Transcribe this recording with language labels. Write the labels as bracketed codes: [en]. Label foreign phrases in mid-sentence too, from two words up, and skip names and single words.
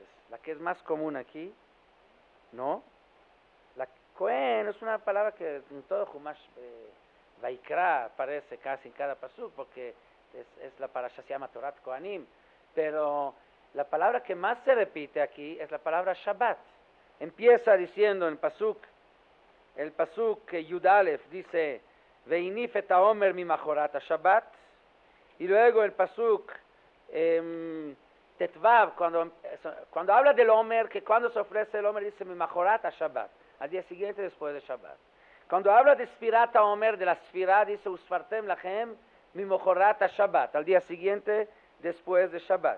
[es] La que es más común aquí, ¿no? La Cohen es una palabra que en todo [he] חומש ויקרא [es] aparece casi en cada pasuk, porque es la parasha, se llama [he] תורת כהנים, [es] pero la palabra que más se repite aquí es la palabra Shabbat. Empieza diciendo en el [he] פסוק יוד אלף [es] dice [he] והניף את העומר ממחרת שבת, [es] y luego el [he] פסוק טו, [es] cuando habla del Omer, que cuando se ofrece el Omer dice [he] ממחרת שבת, [es] al día siguiente después de Shabbat. Cuando habla de [he] ספירת העומר, [es] de la Sfirá, dice [he] וספרתם לכם ממחרת שבת, [es] al día siguiente después de Shabbat.